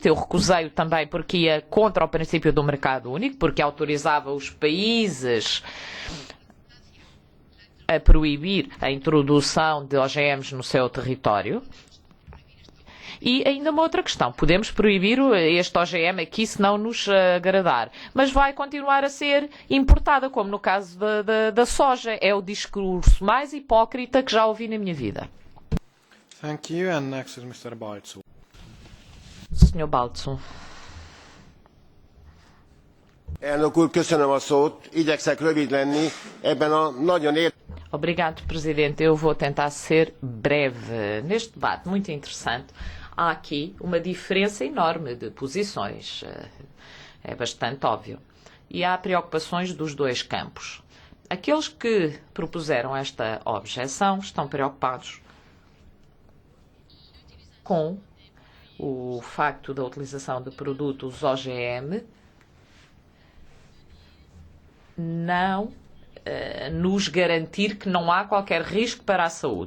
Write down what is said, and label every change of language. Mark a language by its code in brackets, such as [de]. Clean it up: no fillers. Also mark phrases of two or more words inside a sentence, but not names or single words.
[pt] Eu recusei-o também porque ia contra o princípio do mercado único, porque autorizava os países a proibir a introdução de OGMs no seu território. E ainda uma outra questão. Podemos proibir este OGM aqui se não nos agradar. Mas vai continuar a ser importada, como no caso da soja. É o discurso mais hipócrita que já ouvi na minha vida. [en] Thank you, and next is Mr. Balczó. [pt] Sr. Balczó. [hu] Elnök úr, köszönöm a szót. Igyekszek rövid lenni. Ebben a nagyon [pt] Obrigado, Presidente. Eu vou tentar ser breve. Neste debate muito interessante, há aqui uma diferença enorme de posições. É bastante óbvio. E há preocupações dos dois campos. Aqueles que propuseram esta objeção estão preocupados com o facto da utilização de produtos OGM não nos garantir que não há qualquer risco para a saúde.